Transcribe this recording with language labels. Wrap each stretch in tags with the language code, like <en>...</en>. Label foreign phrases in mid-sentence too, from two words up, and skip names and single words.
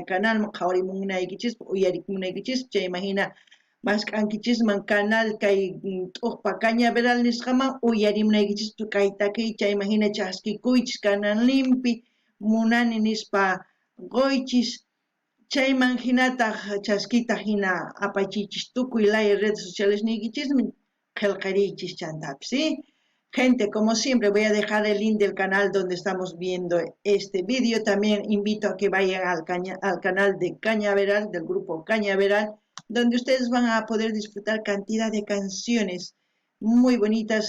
<qu>canalman qhawarimunaykichis uyarimunaykichis chayman hina masq'ankichisman canal kay t'uqpa Cañaveral nisqaman uyarimunaykichis kay takiy chayman hina ch'askikuychis canalninpi munani nispa qoychis chayman hinataq chaskita hina apachiychis tukuy laya</qu> <es>redes sociales</es> <qu>niykichismi qillqariychis chantapis,</qu> <es>¿sí? Gente, como siempre voy a dejar el link del canal donde estamos viendo este vídeo. También invito a que vayan al canal de Cañaveral, del grupo Cañaveral, donde ustedes van a poder disfrutar cantidad de canciones muy bonitas.</es>